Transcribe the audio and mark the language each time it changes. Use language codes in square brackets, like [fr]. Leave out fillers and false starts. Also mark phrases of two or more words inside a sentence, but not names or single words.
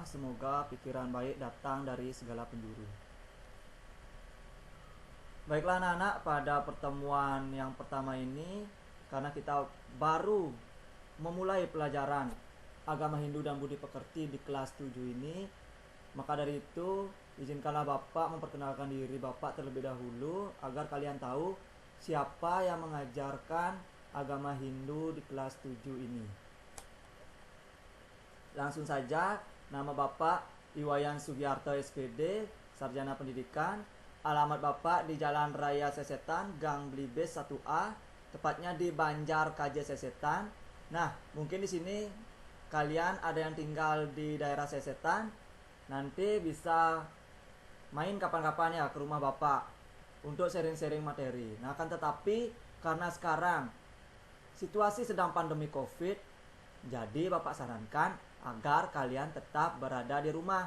[id] Semoga pikiran baik datang dari segala penjuru. Baiklah anak-anak, pada pertemuan yang pertama ini, karena kita baru memulai pelajaran agama Hindu dan Budi Pekerti di kelas 7 ini, maka dari itu izinkanlah Bapak memperkenalkan diri Bapak terlebih dahulu agar kalian tahu siapa yang mengajarkan agama Hindu di kelas 7 ini. Langsung saja, nama Bapak Iwayan Sugiarto SPD, Sarjana Pendidikan. Alamat Bapak di Jalan Raya Sesetan, Gang Blibes 1A, tepatnya di Banjar KJ Sesetan. Nah, mungkin di sini kalian ada yang tinggal di daerah Sesetan, nanti bisa main kapan-kapan ya ke rumah Bapak untuk sharing-sharing materi. Nah, akan tetapi karena sekarang situasi sedang pandemi Covid, jadi Bapak sarankan agar kalian tetap berada di rumah.